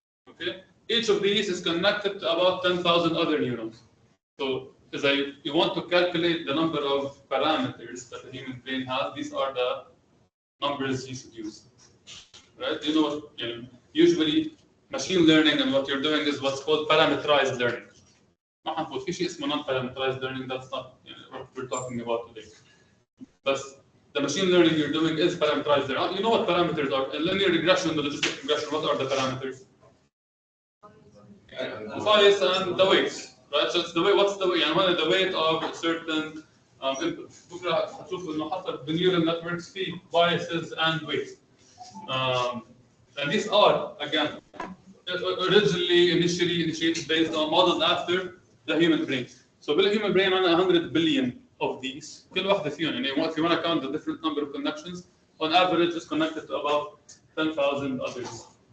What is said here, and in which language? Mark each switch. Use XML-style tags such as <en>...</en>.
<en>Okay, each of these is connected to about 10,000 other neurons. So, as you want to calculate the number of parameters that the human brain has, these are the numbers you should use. Right? You know, usually machine learning and what you're doing is what's called parameterized learning.</en> <ar>ما حنقول في شيء اسمه non-parameterized learning.</ar> <en>That's not what we're talking about today. But the machine learning you're doing is parameterized learning. You know what parameters are? In linear regression, the logistic regression, what are the parameters? Size and the weights, right? So it's the way. What's the weight? يعني the weight of certain inputs.</en> <ar>بكرة هتشوفوا إنه حتى بالneural networks في</ar> <en>biases and weights. And these are again initially initiated based on models after the human brain. So the human brain عندنا 100 billion of these.</en> <ar>كل واحدة فيهم يعني</ar> <en>if you want to count the different number of connections, on average is connected to about 10,000 others.</en>